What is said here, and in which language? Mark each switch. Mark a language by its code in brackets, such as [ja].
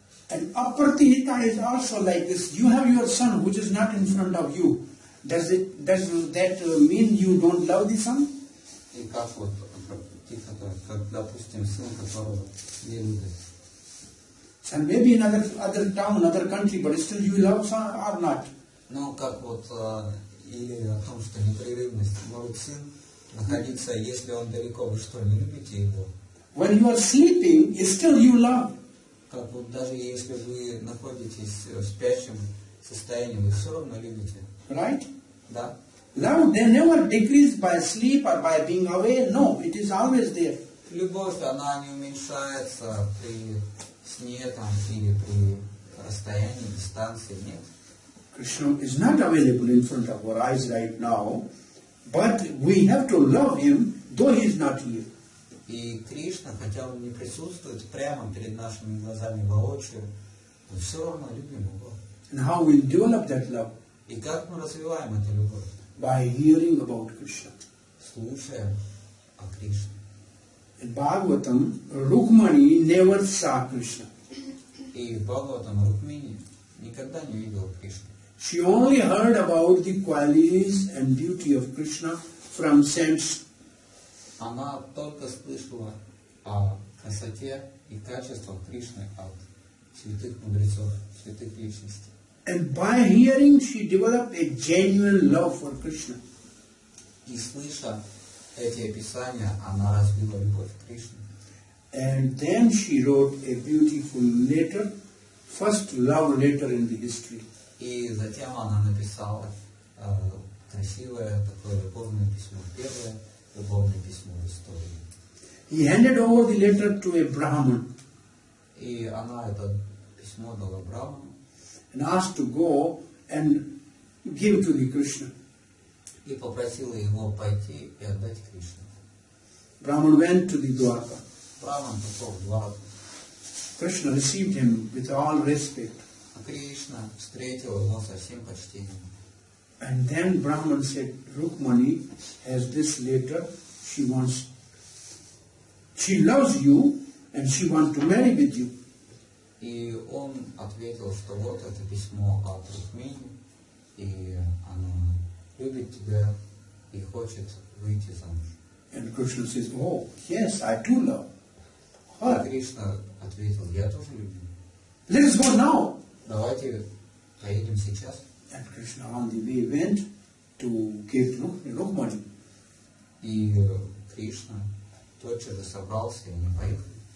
[en] And Apratihita is also like this. You have your son which is not in front of you. Does that mean you don't love the son? [ru] И как вот, как, допустим, сын, которого не любит. [en] Son may be in other town, other country, but still you love son or not? [ru] Ну, как вот, или о том, что непрерывность может сын находиться, если он далеко, вы что, не любите его? [en] When you are sleeping, still you love. [ru] Как вот даже если вы находитесь в спящем состоянии, вы все равно любите. [en] Right? [ru] Да? [en] Love, they never decrease by sleep or by being away. No, it is always there. [ru] Любовь, она не уменьшается при сне там, или при расстоянии, дистанции, нет. [en] Krishna is not available in front of our eyes right now, but we have to love him though he is not here. [ru] И Кришна, хотя он не присутствует прямо перед нашими глазами воочию, мы все равно любим его. [en] And how we develop that love? [ru] И как мы развиваем эту любовь? [en] By hearing about Krishna. [ru] Слушая о Кришне. [en] In Bhagavatam, Rukmani never saw Krishna. [ru] И в Бхагаватам Рукмини никогда не видела Кришну. [en] She only heard about the qualities and beauty of Krishna from saints. [ru] Она только слышала о красоте и качествах Кришны от святых мудрецов, святых личностей. [en] And by hearing, she developed a genuine love for Krishna. [ru] И слыша эти описания, она развила любовь к Кришне. [en] And then she wrote a beautiful letter, first love letter in the history. [ru] И затем она написала красивое такое любовное письмо, первое любовное письмо в истории. [en] He handed over the letter to a Brahman [ru] И она это письмо дала Браману [en] and asked to go and give to the Krishna. [ru] и попросила его пойти и отдать Кришне. [en] Brahman went to the Dwarka. [ru] Браман пошел в Двараку. [en] Krishna received him with all respect. [ru] А Кришна встретил его со всем почтением. [en] And then Brahman said, Rukmani has this letter, she loves you and she wants to marry with you. [ru] И он ответил, что вот это письмо от Рукмини, и она любит тебя и хочет выйти замуж. [en] And Krishna says, oh, yes, I do love [ru] И [en] her. [ru] Кришна ответил, я тоже люблю. [en] Let us go now. [ru] Давайте поедем сейчас. [en] And Krishna on the way went to give Rukmani. [ru] И Кришна тотчас же собрался, и они поехали.